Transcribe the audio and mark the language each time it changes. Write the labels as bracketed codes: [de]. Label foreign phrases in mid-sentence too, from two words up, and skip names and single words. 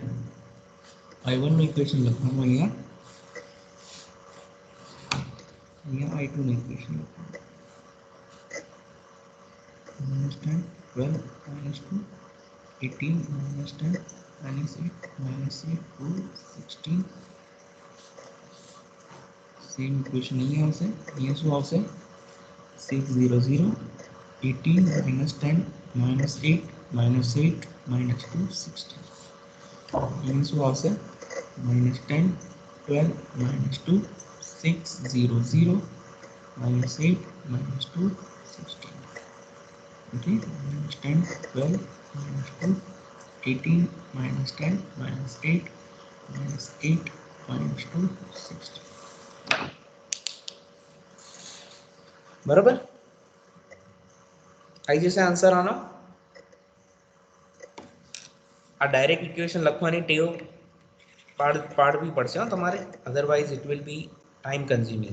[gu] I1 નું ઇક્વેશન લખવાનું અહીંયા I2 નું ઇક્વેશન લખવાનું minus 10 12 minus 2 18 minus 10 minus 8 minus 8 2 16 સેમ ઇક્વેશન અહીંયા આવશે. અહીંયા શું આવશે 6 0 0 18 minus 10 minus 8 minus 8 minus 2 16 અહીંયા શું આવશે minus 10 12 minus 2 6 0 0 minus 8 minus 2 16 okay minus 10 12 minus 2 18 minus 10 minus 8 minus 8 minus 2 16 બરાબર આવી જશે આન્સર આનો. આ ડાયરેક્ટ ઇક્વેશન લખવાની ટેવ પાડવી પડશે હો તમારે [en] otherwise it will be time consuming.